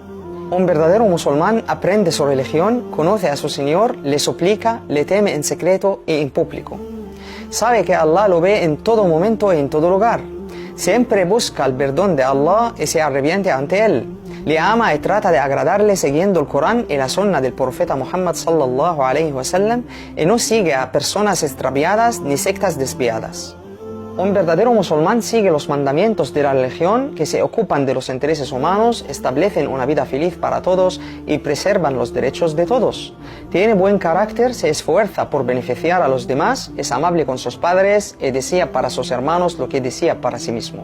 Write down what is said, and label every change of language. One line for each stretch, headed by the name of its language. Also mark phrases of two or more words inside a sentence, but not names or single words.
Spanish: Un verdadero musulmán aprende su religión, conoce a su Señor, le suplica, le teme en secreto y en público. Sabe que Allah lo ve en todo momento y en todo lugar. Siempre busca el perdón de Allah y se arrepiente ante Él. Le ama y trata de agradarle siguiendo el Corán y la sunna del profeta Muhammad
Arabic: صلى الله عليه وسلم
Spanish: y no sigue a personas extraviadas ni sectas desviadas. Un verdadero musulmán sigue los mandamientos de la religión que se ocupan de los intereses humanos, establecen una vida feliz para todos y preservan los derechos de todos. Tiene buen carácter, se esfuerza por beneficiar a los demás, es amable con sus padres y desea para sus hermanos lo que desea para sí mismo.